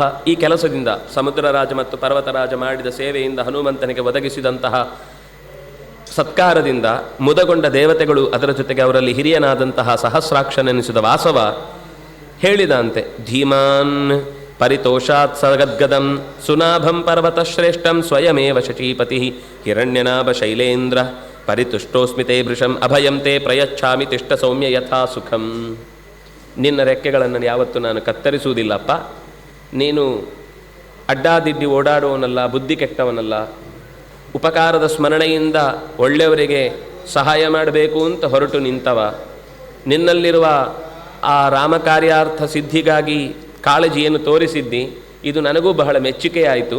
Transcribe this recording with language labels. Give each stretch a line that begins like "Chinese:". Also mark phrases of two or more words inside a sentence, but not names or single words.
Kannada: ಈ ಕೆಲಸದಿಂದ, ಸಮುದ್ರರಾಜ ಮತ್ತು ಪರ್ವತರಾಜ ಮಾಡಿದ ಸೇವೆಯಿಂದ ಹನುಮಂತನಿಗೆ ಒದಗಿಸಿದಂತಹ ಸತ್ಕಾರದಿಂದ ಮುದಗೊಂಡ ದೇವತೆಗಳು, ಅದರ ಜೊತೆಗೆ ಅವರಲ್ಲಿ ಹಿರಿಯನಾದಂತಹ ಸಹಸ್ರಾಕ್ಷನೆನಿಸಿದ ವಾಸವ ಹೇಳಿದಂತೆ,
Sanskrit: ಧೀಮಾನ್ ಪರಿತೋಷಾತ್ ಸಗದ್ಗದಂ ಸುನಾಭಂ ಪರ್ವತಶ್ರೇಷ್ಠಂ ಸ್ವಯಮೇವ ಶಚೀಪತಿ ಹಿರಣ್ಯನಾಭ ಶೈಲೇಂದ್ರ ಪರಿತುಷ್ಟೋಸ್ಮಿತೆ ಭೃಶಂ ಅಭಯಂ ತೇ ಪ್ರಯಚ್ಛಾಮಿ ತಿಷ್ಟ ಸೌಮ್ಯ ಯಥಾ ಸುಖಂ.
Kannada: ನಿನ್ನ ರೆಕ್ಕೆಗಳನ್ನು ಯಾವತ್ತೂ ನಾನು ಕತ್ತರಿಸುವುದಿಲ್ಲಪ್ಪ. ನೀನು ಅಡ್ಡಾದಿಡ್ಡಿ ಓಡಾಡುವವನಲ್ಲ, ಬುದ್ಧಿ ಕೆಟ್ಟವನಲ್ಲ, ಉಪಕಾರದ ಸ್ಮರಣೆಯಿಂದ ಒಳ್ಳೆಯವರಿಗೆ ಸಹಾಯ ಮಾಡಬೇಕು ಅಂತ ಹೊರಟು ನಿಂತವ. ನಿನ್ನಲ್ಲಿರುವ ಆ ರಾಮಕಾರ್ಯಾರ್ಥ ಸಿದ್ಧಿಗಾಗಿ ಕಾಳಜಿಯನ್ನು ತೋರಿಸಿದ್ದಿ, ಇದು ನನಗೂ ಬಹಳ ಮೆಚ್ಚುಗೆಯಾಯಿತು.